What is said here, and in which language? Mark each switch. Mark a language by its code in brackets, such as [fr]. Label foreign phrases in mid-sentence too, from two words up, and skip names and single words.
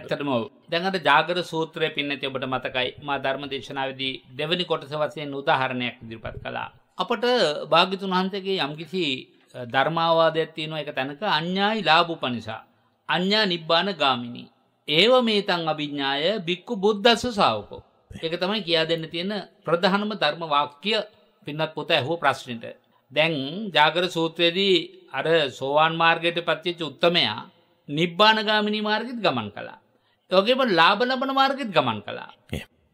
[si] ඇත්තටම දැන් අර ජාගර සූත්‍රයේ පින්නති ඔබට මතකයි මා ධර්ම දේශනාවේදී දෙවෙනි කොටස වශයෙන් උදාහරණයක් ඉදිරිපත් කළා. අපට භාග්‍යතුන් වහන්සේගේ යම්කිසි ධර්මාවාදයක් තියෙනවා එක තැනක [pi] අඤ්ඤායි ලාභුපනිසා අඤ්ඤා නිබ්බාන ගාමිනී ඒව මේතං අභිඥාය බික්කු බුද්දස්ස ශාවකෝ. [si] ඒක තමයි කියා දෙන්න තියෙන ප්‍රධානම ධර්ම වාක්‍ය පින්නත් පොත ඇහුව ප්‍රශ්නෙට. දැන් ජාගර සූත්‍රයේදී අර සෝවාන් මාර්ගයට පත්වෙච්ච උත්තමයා [pi] නිබ්බාන ගාමිනී [si] මාර්ගෙත් ගමන් කළා. ඒ වගේම ලාභ ලබන මාර්ගෙත් ගමන් කළා.